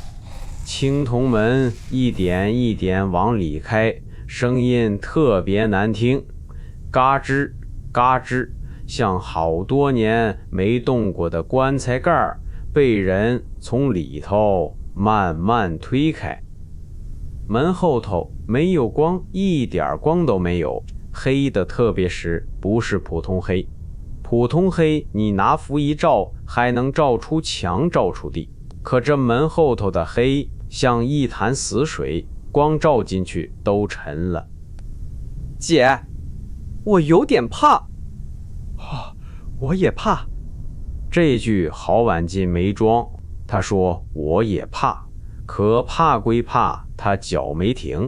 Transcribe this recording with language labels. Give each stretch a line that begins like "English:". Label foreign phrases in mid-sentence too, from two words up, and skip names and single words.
Chinese: 青銅門一點一點往裡開，聲音特別難聽，嘎吱嘎吱，像好多年沒動過的棺材蓋被人從裡頭慢慢推開。門後頭沒有光，一點光都沒有，黑的特別實，不是普通黑。普通黑你拿符一照，還能照出牆，照出地，可這門後頭的黑像一潭死水，光照進去都沉了。姐，我有點怕。我也怕。這句郝婉靜沒裝，她說我也怕，可怕歸怕，他腳沒停。